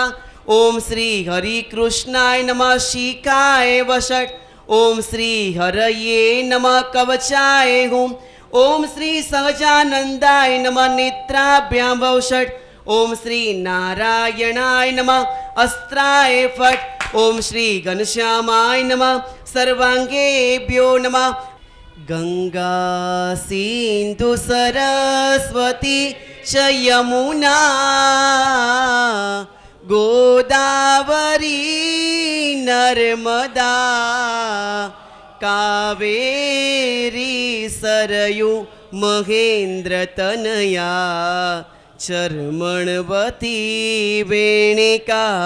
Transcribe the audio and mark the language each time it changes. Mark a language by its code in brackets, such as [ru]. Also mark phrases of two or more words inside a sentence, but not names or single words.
[sa] ओम श्री हरिकृष्णाय नमः शिखाय वषट. ओम श्री हरये नमः कवचाय हुम. ओम श्री सहजानंदाय नमः नेत्राभ्याम वौषट. ओम श्री नारायणाय नमः अस्त्राय फट्। ओम श्री घनश्यामाय नमः। सर्वांगेभ्यो नमः। गंगा सिंधु सरस्वती च यमुना गोदावरी नर्मदा कावेरी सरयू महेन्द्रतनया चर्मणवती वेणिका